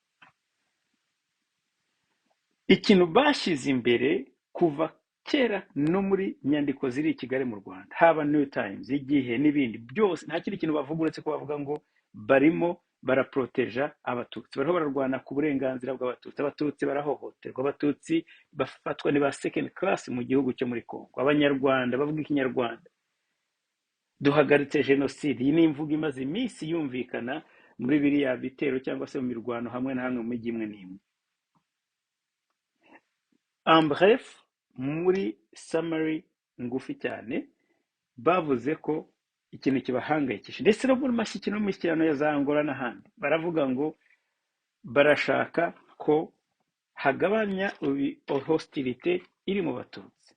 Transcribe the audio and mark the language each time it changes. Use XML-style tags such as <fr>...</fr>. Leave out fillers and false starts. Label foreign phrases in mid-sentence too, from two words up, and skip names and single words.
<rw>Ikintu bashyize imbere kuva kera no muri nyandiko ziri i Kigali mu Rwanda, haba New Times, Igihe n'ibindi byose, nta kindi kintu bavuga uretse ko bavuga ngo barimo baraproteja abatutsi, bariho bararwana ku burenganzira bw'abatutsi. Abatutsi barahohoterwa, abatutsi bafatwa ni ba</rw> <en>second class</en> <rw>mu gihugu cyo muri Kongo. Abanyarwanda bavuga ikinyarwanda duhagaritse jenoside. Iyi ni imvugo imaze iminsi yumvikana muri biriya bitero cyangwa se mu mirwano hamwe na hamwe mu mijyi imwe n'imwe.</rw> <fr>En bref,</fr> <rw>muri summary ngufi cyane, bavuze ko ikintu kibahangayikisha, ndetse no muri mashyikirano ya za Angola n'ahandi, baravuga ngo barashaka ko hagabanya hostilité iri mu batutsi.</rw>